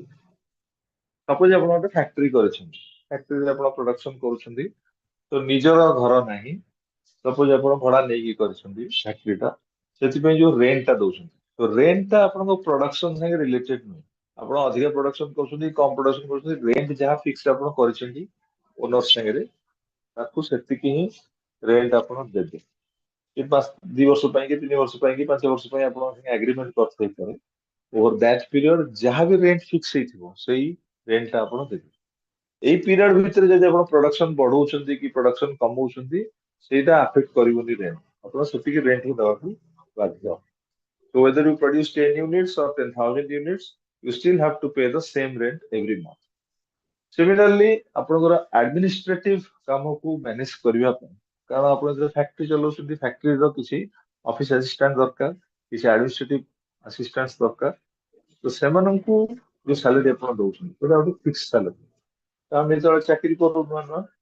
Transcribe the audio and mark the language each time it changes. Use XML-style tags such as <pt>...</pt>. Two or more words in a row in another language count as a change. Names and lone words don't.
<or>suppose आपण ଗୋଟେ factory କରିଛନ୍ତି factory ରେ ଆପଣ production କରୁଛନ୍ତି तो ନିଜର ଘର ନାହିଁ suppose ଆପଣ ଭଡା ନେଇକି କରିଛନ୍ତି factory ଟା ସେଥିପାଇଁ ଯୋଉ rent ଟା ଦଉଛନ୍ତି तो rent ଟା ଆପଣଙ୍କ production ସାଙ୍ଗେ related ନୁହେଁ ଆପଣ ଅଧିକ production କରୁଛନ୍ତି କମ production କରୁଛନ୍ତି rent ଯାହା fix ଆପଣ କରିଛନ୍ତି owner ସାଙ୍ଗରେ ତାକୁ ସେତିକି ହିଁ rent ଆପଣ ଦେବେ कि 2 ବର୍ଷ ପାଇଁ କି 3 ବର୍ଷ ପାଇଁ କି 5 ବର୍ଷ ପାଇଁ ଆପଣ agreement କରିଥାଇ ପାରେ</or> <en>over that period</en> <or>ଯାହା ବି rent fix ହେଇଥିବ ସେଇ rent ଟା ଆପଣ ଦେବେ ଏଇ period ଭିତରେ ଯଦି ଆପଣ production ବଢଉଛନ୍ତି କି production କମଉଛନ୍ତି ସେଇଟା affect କରିବନି rent ଆପଣ ସେତିକି rent ହିଁ ଦେବାକୁ ବାଧ୍ୟ</or> <en>so whether you produce 10 units or 10,000 units you still have to pay the same rent every month similarly</en> <or>ଆପଣଙ୍କର administrative କାମକୁ manage କରିବା ପାଇଁ କାରଣ ଆପଣ ଯେତେବେଳେ ଫ୍ୟାକ୍ଟ୍ରି ଚଲାଉଛନ୍ତି ଫ୍ୟାକ୍ଟ୍ରିର କିଛି</or> <en>office assistant</en> <or>ଦରକାର କିଛି</or> <en>administrative assistant</en> <or>ଦରକାର ତ ସେମାନଙ୍କୁ ଯୋଉ ସାଲାରୀ ଆପଣ ଦଉଛନ୍ତି ସେଇଟା ଗୋଟେ</or> <en>fix salary</en> <or>ଆମେ ଯେତେବେଳେ ଚାକିରି କରୁ ନୂଆ ନୂଆ</or>